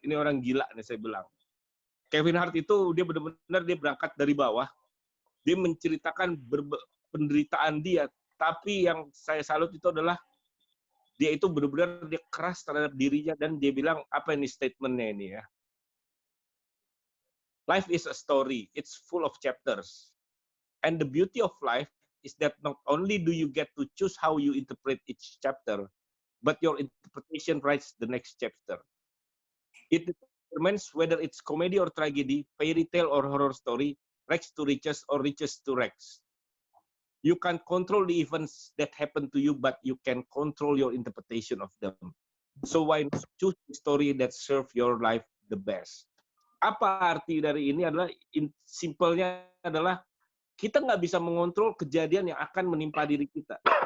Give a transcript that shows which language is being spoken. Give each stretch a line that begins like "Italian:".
Indonesian: Ini orang gila nih saya bilang. Kevin Hart itu dia benar-benar dia berangkat dari bawah. Dia menceritakan penderitaan dia, tapi yang saya salut itu adalah dia itu benar-benar dia keras terhadap dirinya dan dia bilang apa ini statementnya ini ya.
English: Life is a story, it's full of chapters. And the beauty of life is that not only do you get to choose how you interpret each chapter, but your interpretation writes the next chapter. It determines whether it's comedy or tragedy, fairy tale or horror story, rags to riches or riches to rags. You can't control the events that happen to you, but you can control your interpretation of them. So why not choose the story that serve your life the best?
Indonesian: Apa arti dari ini adalah, simpelnya adalah, kita nggak bisa mengontrol kejadian yang akan menimpa diri kita.